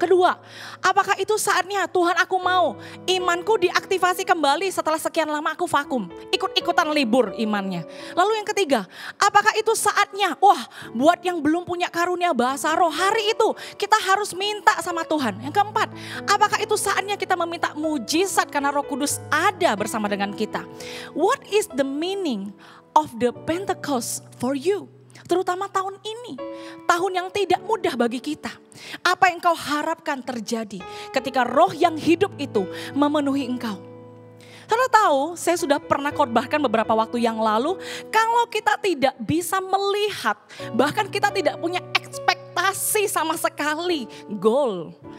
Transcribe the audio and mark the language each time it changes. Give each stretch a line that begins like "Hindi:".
Indonesian: Kedua, apakah itu saatnya Tuhan aku mau imanku diaktifasi kembali setelah sekian lama aku vakum. Ikut-ikutan libur imannya. Lalu yang ketiga, apakah itu saatnya buat yang belum punya karunia bahasa roh, hari itu kita harus minta sama Tuhan. Yang keempat, apakah itu saatnya kita meminta mujizat karena Roh Kudus ada bersama dengan kita.
English: What is the meaning of the Pentecost for you?
Indonesian: Terutama tahun ini, tahun yang tidak mudah bagi kita. Apa yang kau harapkan terjadi ketika roh yang hidup itu memenuhi engkau? Saudara tahu, saya sudah pernah khotbahkan beberapa waktu yang lalu, kalau kita tidak bisa melihat, bahkan kita tidak punya ekspektasi sama sekali, goal.